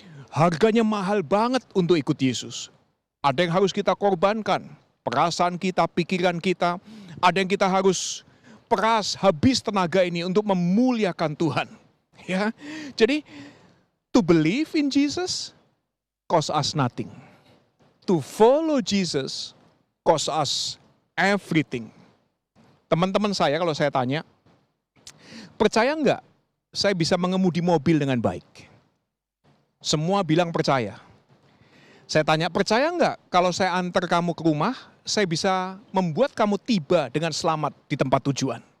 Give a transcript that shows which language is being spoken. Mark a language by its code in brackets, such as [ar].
[id] Harganya mahal banget untuk ikut Yesus. Ada yang harus kita korbankan, perasaan kita, pikiran kita. Ada yang kita harus peras habis tenaga ini untuk memuliakan Tuhan. Ya, jadi [en] to believe in Jesus cost us nothing. To follow Jesus cost us everything. [id] Teman-teman saya kalau saya tanya, percaya nggak saya bisa mengemudi mobil dengan baik? Semua bilang percaya. Saya tanya, percaya nggak kalau saya antar kamu ke rumah, saya bisa membuat kamu tiba dengan selamat di tempat tujuan?